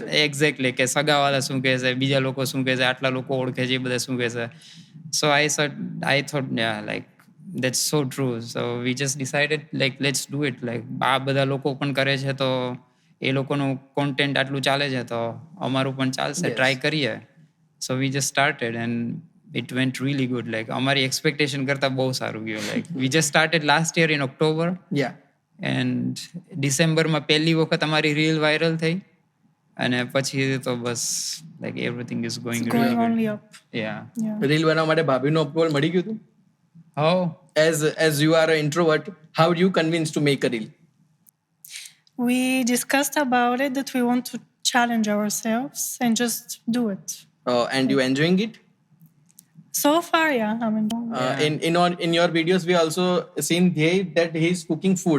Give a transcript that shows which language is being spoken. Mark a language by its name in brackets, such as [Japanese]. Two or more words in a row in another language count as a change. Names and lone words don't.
[Gujarati] એક્ઝેક્ટલી, કે સગાવાલા શું કહેશે, બીજા લોકો શું કહેશે, આટલા લોકો ઓળખે છે એ બધા શું કહેશે. [English] So I thought like that's so true. So we just decided like let's do it. [Gujarati] લાઈક આ બધા લોકો પણ કરે છે તો એ લોકોનું કોન્ટેન્ટ આટલું ચાલે છે તો અમારું પણ ચાલશે, ટ્રાય કરીએ. [English] So we just started and it went really good. [Gujarati] Like અમારી એક્સપેક્ટેશન કરતા બહુ સારું ગયું. [English] Like we just started last year in October, યા. [Gujarati] and ડિસેમ્બરમાં પહેલી વખત અમારી રીલ વાયરલ થઈ. અને પછી તો બસ [English] like everything is going It's really going good. only up. Yeah. Yeah. [Gujarati] રીલ બનાવવા માટે ભાભીનો અપ્રુવલ મળી ગયું હતું? [English] How? As you are an introvert, how do you convince to make a reel? We discussed about it that we want to challenge ourselves and just do it. And you enjoying it? So far, yeah. I mean, In your videos, we also seen Dhey that he's cooking food.